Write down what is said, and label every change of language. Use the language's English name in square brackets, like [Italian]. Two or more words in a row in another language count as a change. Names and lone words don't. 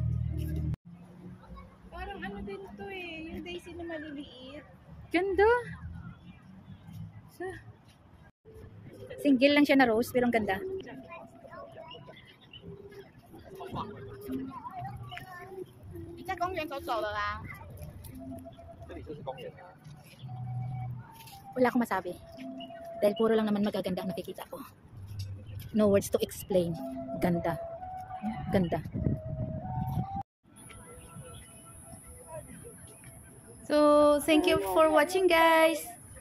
[Filipino] Parang ano din to eh, yung daisy na maliliit. Ganda. Single lang siya na rose pero ang ganda. [Chinese] Sa 公园走走了啦。 [Filipino] Wala akong masabi. Dahil puro lang naman magaganda ang nakikita ko. [English] No words to explain. Ganda. Ganda. So, thank you for watching guys.